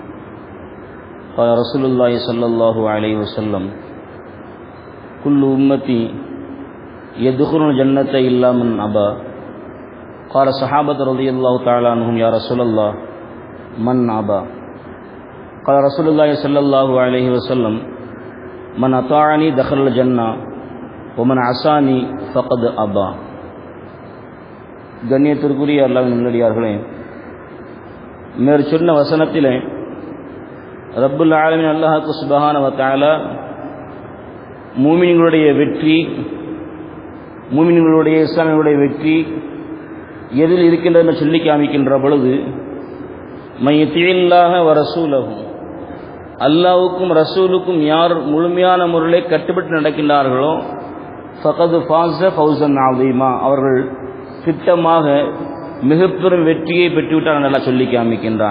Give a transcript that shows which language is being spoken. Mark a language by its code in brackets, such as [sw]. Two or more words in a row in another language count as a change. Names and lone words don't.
[ar] قال رسول الله صلى الله عليه وسلم: كل أمتي يدخلون الجنة إلا من أبى. قال الصحابة رضي الله تعالى عنهم: يا رسول الله من أبى؟ قال رسول الله صلى الله عليه وسلم: من أطاعني دخل الجنة ومن عصاني فقد أبى. [ta] கண்ணியத்திற்குரிய அல்லாஹ்வின் நல்லடியார்களே, மேற் சொன்ன வசனத்திலே [ar] رب العالمين [ta] அல்லாஹ் [ar] سبحانه وتعالى [ta] மூமின்களுடைய வெற்றி, மூமின்களுடைய இஸ்லாமியர்களுடைய வெற்றி எதில் இருக்கின்றது என்று சொல்லி காமிக்கின்ற பொழுது, [ar] من يطع الله ورسوله, [ta] அல்லாஹ்வுக்கும் ரசூலுக்கும் யார் முழுமையான முறையில் கட்டுப்பட்டு நடக்கின்றார்களோ, [ar] فقد فاز فوزا عظيما, [ta] அவர்கள் திட்டமாக மிகப்பெரும் வெற்றியை பெற்றுவிட்டார் நல்லா சொல்லி காமிக்கின்றான்.